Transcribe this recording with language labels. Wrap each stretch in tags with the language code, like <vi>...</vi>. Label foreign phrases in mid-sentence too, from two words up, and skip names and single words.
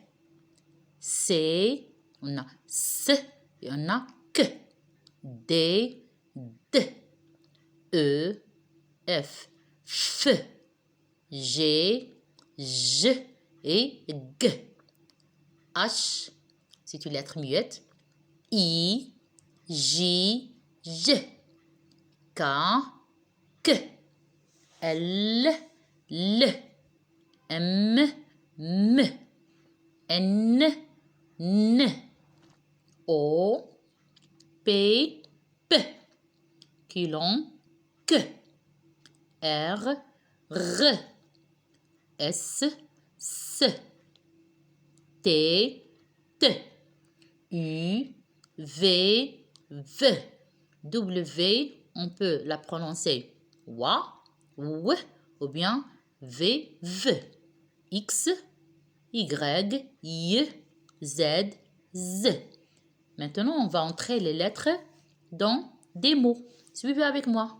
<fr>C, on a S et on a Q. D, D. E, F, F. G, J et G. H, c'est une lettre muette. I, J, J. K, K. L, L. M, M. N, N. O, P, P. Quilon, Q. R, R. S, S. T, T. U, V, V. W, on peut la prononcer wa, w, ou bien v, v. X, Y, Y, Z, Z. Maintenant, on va entrer les lettres dans des mots. Suivez avec moi.</fr>